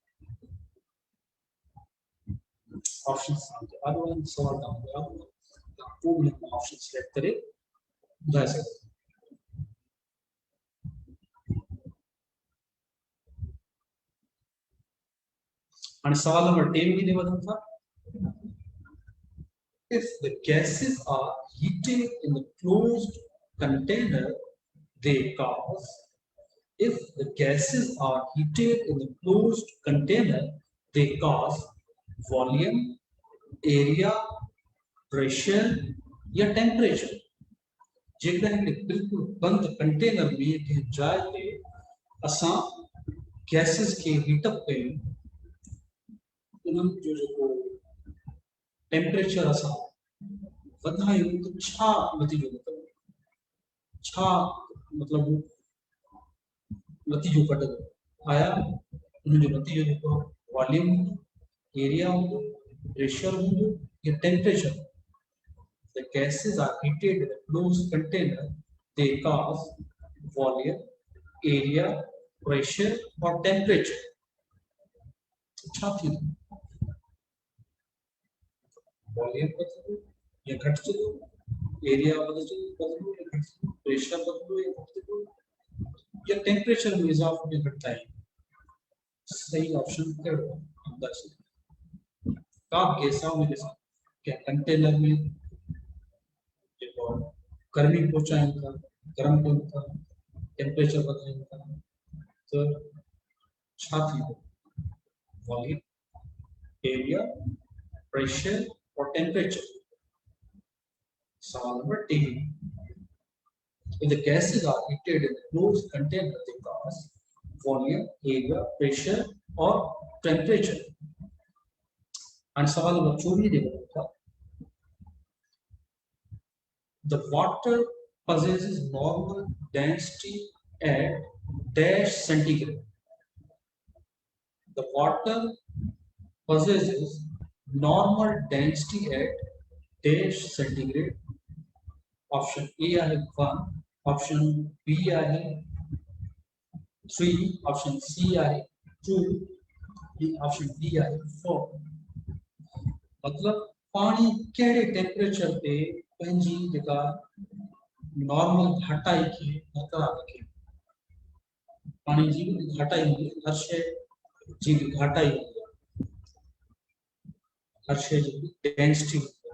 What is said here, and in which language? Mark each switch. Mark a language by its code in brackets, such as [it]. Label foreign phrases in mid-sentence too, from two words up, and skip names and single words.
[sd] ऑप्शन आदो सवाल तव्हां कोई ऑप्शन सिलेक्ट करे ॿुधाए सघो. And सवाल नंबर 10 की वधूं था. [en] If the gases are heated in the closed container, they cause. If the gases are heated in the closed container, they cause volume, area, pressure or temperature. [sd] जेकॾहिं बिल्कुल बंद कंटेनर में कंहिं जाइ ते असां गैसेस के हीटअप कयूं, उन्हनि जो जेको टेम्परेचर असां वधायूं त छा नतीजो निकिरंदो, छा मतलब नतीजो कढंदो? आया उन जो नतीजो जेको वॉल्यूम हूंदो, एरिया हूंदो, प्रेशर हूंदो या टेम्परेचर? [en] The gases are heated in a closed container. They cause volume, area, pressure or temperature. [sd] अच्छा थी वॉल्यूम बदलो या घट चलो, एरिया बदलो या घट चलो, प्रेशर बदलो या घट चलो, या टेम्परेचर में इजाफा या घटता है। सही ऑप्शन कहिड़ो अंदाज़ का गैस आहे उनखे क्या कंटेनर में जेको गर्मी पहुचायूं था, गरम कयूं था, टेम्परेचर वधायूं था, तो छा थींदो? [en] volume, area, pressure and temperature. [sd] सवाल नंबर 3, [en] if the gases are heated in a closed container, they cause volume, area, pressure or temperature. [sd] And सवाल नंबर 24 देखो था, [en] the water possesses normal density at dash centigrade. The water possesses normal density at dash centigrade. [sd] Option A आहे 1, option B आहे 3, option C आहे 2, option D आहे 4। मतलब पानी कहिड़े टेम्परेचर ते पंहिंजी जेका नॉर्मल घटाई खे बरक़रार रखे। पानी जी घटाई हूंदी, हर शइ जी घटाई हूंदी आहे, हर शइ जी डेंसिटी हूंदी आहे।